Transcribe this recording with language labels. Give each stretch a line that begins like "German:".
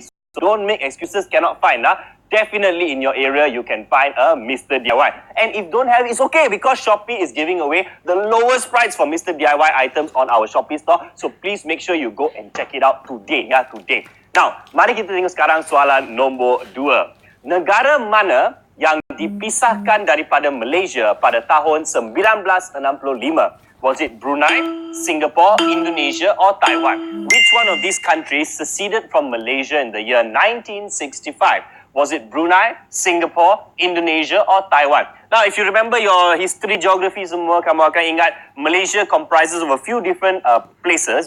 English: So don't make excuses, cannot find. Definitely in your area, you can find a Mr. DIY. And if don't have it, it's okay because Shopee is giving away the lowest price for Mr. DIY items on our Shopee store. So please make sure you go and check it out today.
Malay: Today. Now, mari kita tengok sekarang soalan nombor 2. Negara mana yang dipisahkan daripada Malaysia pada tahun 1965?
English: Was it Brunei, Singapore, Indonesia, or Taiwan? Which one of these countries seceded from Malaysia in the year 1965? Was it Brunei, Singapore, Indonesia, or Taiwan? Now, if you remember your history, geography semua,
Malay: kamu akan ingat
English: Malaysia comprises of a few different places.